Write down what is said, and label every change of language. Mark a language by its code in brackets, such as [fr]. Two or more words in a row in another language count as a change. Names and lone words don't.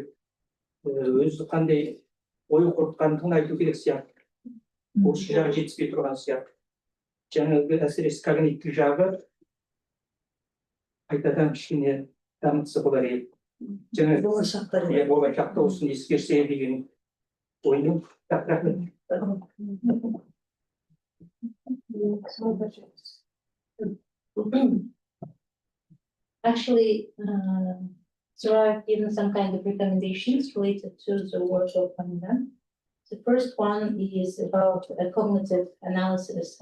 [kk] Өзі қандай ой қорытқандығын айту керек сияқты. Осы жағы жетіспей тұрған сияқты. Жаңағы әсіресе когнитивтік жағы қайтадан кішкене дамытса болар еді. Болашақта осыны ескерсе деген ойым. Рахмет. [en] Actually, so I've given some kind of recommendations related to the work of Ань Лань. The first one is about cognitive analysis.